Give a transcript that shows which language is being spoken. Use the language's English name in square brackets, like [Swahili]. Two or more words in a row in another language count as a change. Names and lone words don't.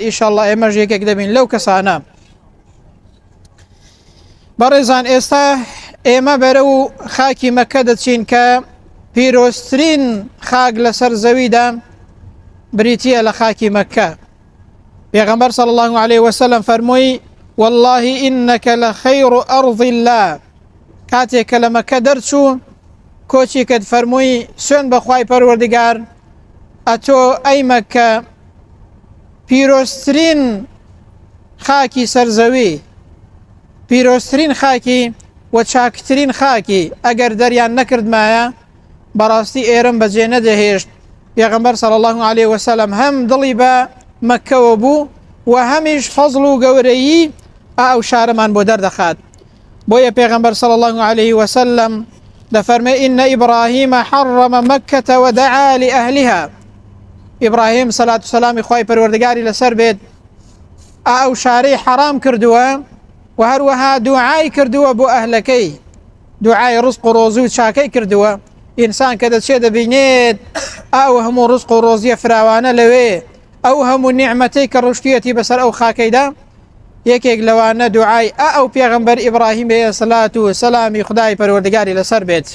[Central Kurdish] ئیشەڵڵا ئێمەش یەکێک دەبین لەو کەسانە. بەڕێزان ئێستا ئێمە بەرە و خاکی مەکە دەچین کە پیرۆستترین خاک لەسەر زەویدا بریتیە لە خاکی مەکە. [Arabic] پێغەمبەر صلی الله عليه وسلم فەرمووی والله إنك لخير أرض الله. [Central Kurdish] کاتێک کە لە مەکە دەرچوو کۆچی کە فەرمووی سوێن بەخوای پەروەردگار ئەتۆ ئەی مەکە پیرۆستترین خاکی سەرزەوی، پیرۆستترین خاکی و چاکترین خاکی ئەگەر دەریان نەکردمایە بەڕاستی ئێرەم بەجێ نەدەهێشت. پێغەمبەر [Arabic] صلی الله عليه وسلم [Central Kurdish] هەم دڵی بە مەکەوە بوو و هەمیش فەزڵ و گەورەیی ئەو شارەمان بۆ دەردەخات. بۆیە پێغەمبەر [Arabic] صلی الله عليه وسلم دەفەرمێ إن إبراهيم حرم مكة ودعا لأهلها. [Central Kurdish] ئیبراهیم سەلات و سەلامی خوای پەروەردگاری لەسەر بێت ئەو شارەی حرام کردووە و هەروەها دوعای کردووە بۆ ئەهلەکەی، دوعای ڕزق و ڕۆزی و چاکەی کردووە. ئینسان کە دەچێت دەبینێت ئەو هەموو ڕزق و ڕۆزیە فراوانە لەوێ، ئەو هەموو نیعمەتەی کە ڕشتویەتی بەسەر ئەو خاکەیدا، یەکێک لەوانە دوعای ئەو پێغەمبەر ئیبراهیم بێ سەلات و سەلامی خدای پەروەردگاری لەسەر بێت.